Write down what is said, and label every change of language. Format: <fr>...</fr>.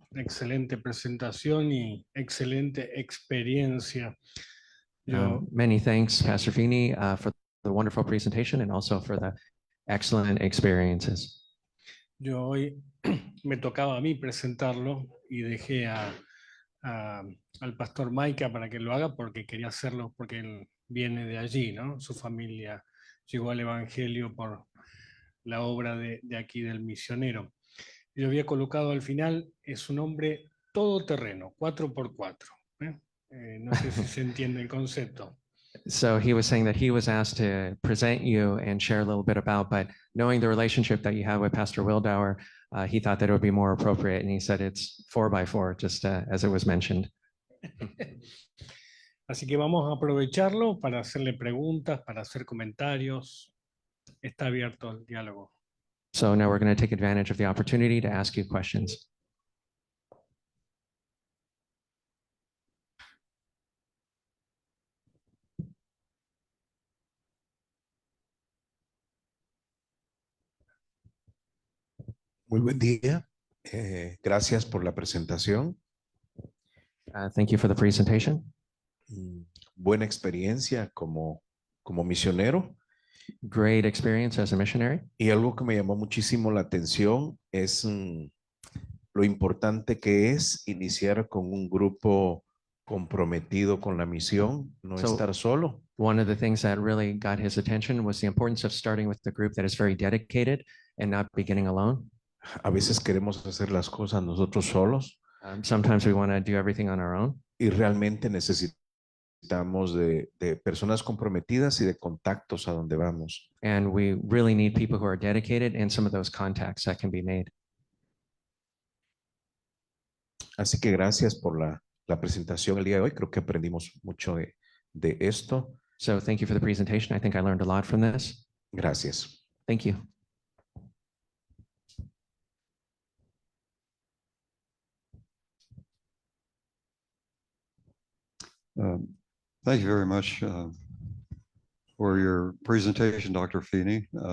<es>Excelente presentación y excelente experiencia.</es> <en>Many thanks, Pastor Fini, for the wonderful presentation and also for the excellent experiences.</en> <es>Yo hoy me tocaba a mí presentarlo y dejé al pastor Maika para que lo haga porque quería hacerlo porque él viene de allí, ¿no? Su familia llegó al Evangelio por la obra de aquí del misionero. Yo había colocado al final, es un hombre todoterreno, 4x4. No sé si se entiende el concepto.</es> <en>So he was saying that he was asked to present you and share a little bit about, but knowing the relationship that you have with Pastor Wildauer, he thought that it would be more appropriate. And he said it's 4x4, just as it was mentioned.</en> <es>Así que vamos a aprovecharlo para hacerle preguntas, para hacer comentarios. Está abierto el diálogo.</es> <en>So now we're going to take advantage of the opportunity to ask you questions.</en> <es>Muy buen día. Gracias por la presentación.</es> <en>Thank you for the presentation.</en> <es>Buena experiencia como misionero.</es> <en>Great experience as a missionary.</en> <es>Y algo que me llamó muchísimo la atención es lo importante que es iniciar con un grupo comprometido con la misión, no</es> <en>So-</en> <es>estar solo.</es> <en>One of the things that really got his attention was the importance of starting with the group that is very dedicated and not beginning alone.</en> <es>A veces queremos hacer las cosas nosotros solos</es> <en>Sometimes we want to do everything on our own,</en> <es>y realmente necesitamos de personas comprometidas y de contactos a donde vamos.</es> <en>and we really need people who are dedicated and some of those contacts that can be made.</en> <es>Así que gracias por la presentación el día de hoy. Creo que aprendimos mucho de esto.</es> <en>So thank you for the presentation. I think I learned a lot from this.</en> <es>Gracias.</es> <en>Thank you. Thank you very much for your presentation, Dr. Feeney.</en>